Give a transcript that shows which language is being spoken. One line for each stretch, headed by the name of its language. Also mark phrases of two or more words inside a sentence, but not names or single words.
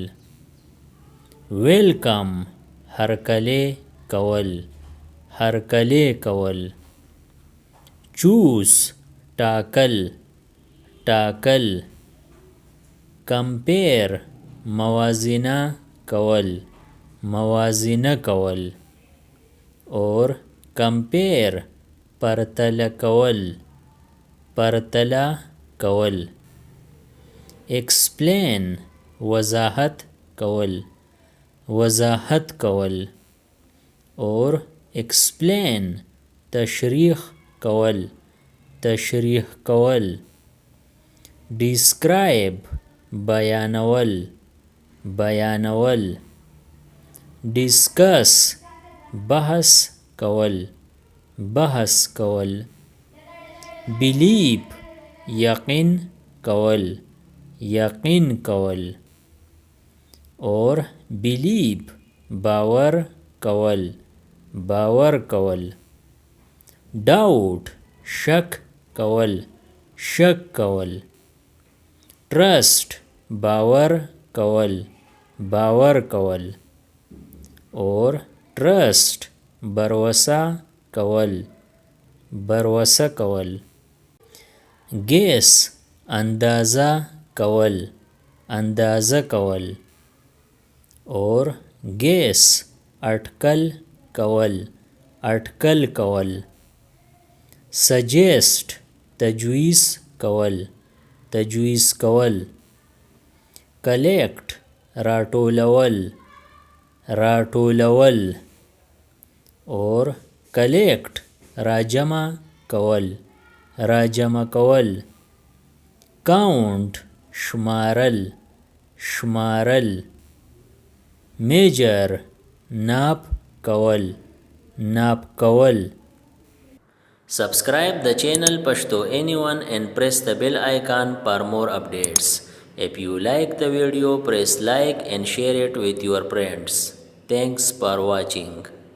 Pashto: welcome هرکلی کول, هرکلی کول. choose ټاکل, ټاکل. compare موازنه کول, موازنه کول.
English: or compare
Pashto: پرتله کول, پرتله کول. explain وضاحت کول, وضاحت کول.
English: or explain
Pashto: تشریح کول, تشریح کول. describe بیانول, بیانول. discuss بحث کول, بحث کول. believe یقین کول, یقین کول.
English: or believe
Pashto: باور کول, باور کول. doubt شک کول, شک کول. trust باور کول, باور کول.
English: or trust
Pashto: بروسه کول, بروسه کول. guess اندازه کول, اندازه کول.
English: or guess
Pashto: اټکل کول, اټکل کول. suggest تجویز کول, تجویز کول. collect راټولول, راټولول.
English: or collect
Pashto: راجمع کول, راجمع کول. count شمارل, شمارل. measure ناپ کول, ناپ کول.
English: Subscribe the channel Pashto Anyone and press the bell icon for more updates. If you like the video, press like and share it with your friends. Thanks for watching.